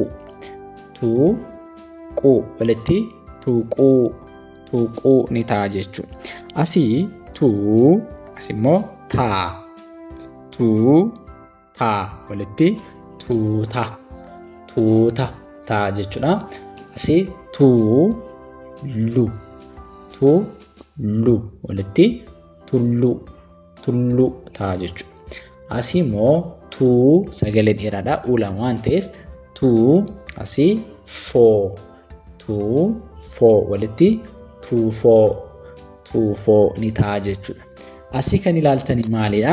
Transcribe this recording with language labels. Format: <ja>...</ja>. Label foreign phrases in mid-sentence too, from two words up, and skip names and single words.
<om>Tu quu walitti tuquu. Tuquu ni ta'a jechuudha. Asii tuu asii immoo taa. Tuu taa walitti tuuta. Tuuta ta'a jechuudha. Asii tuu lu. Tuu lu walitti tullu. Tullu ta'a jechuudha. Asii immoo tuu sagalee dheeraadha. U lama waan ta'eef tuu asii foo. Tuu foo walitti tuufoo. Tuufoo ni ta'a jechuudha. Asii kan ilaaltanii maalidha?</om>